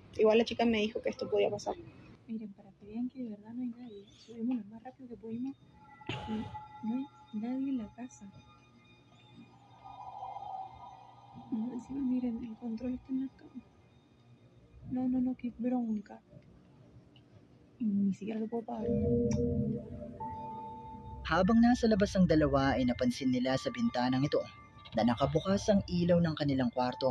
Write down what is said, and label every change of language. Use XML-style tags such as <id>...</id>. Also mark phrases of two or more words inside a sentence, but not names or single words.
<es>Igual la chica me dijo que esto podía pasar. Miren, para que vean que de verdad no hay nadie, subimos lo más rápido que pudimos y no hay nadie en la casa. No, encima miren, el control está en la cama. No, qué bronca. Y ni siquiera lo puedo pagar.</es> <tl>Habang nasa labas ang dalawa ay napansin nila sa bintanang ito na nakabukas ang ilaw ng kanilang kwarto.</tl>